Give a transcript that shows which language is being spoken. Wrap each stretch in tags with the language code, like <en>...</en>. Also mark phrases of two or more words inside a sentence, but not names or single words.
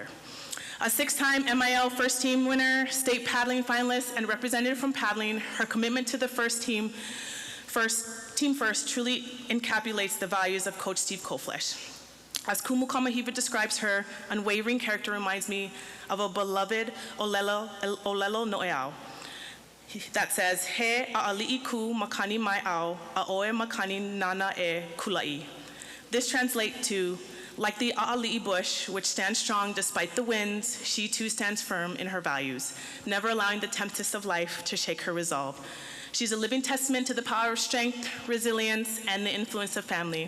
<en>A six-time MIL first team winner, state paddling finalist, and representative from paddling, her commitment to the team first truly encapsulates the values of Coach Steve Kolflesh. As Kumu Kamahiva describes her, unwavering character reminds me of a beloved</en> <haw>Olelo Noeau</haw> <en>that says,</en> <haw>He a'ali'i ku makani mai au, a'oe makani nana e kulai.</haw> <en>This translates to, like the a'ali'i bush, which stands strong despite the winds, she too stands firm in her values, never allowing the tempests of life to shake her resolve. She's a living testament to the power of strength, resilience, and the influence of family.</en>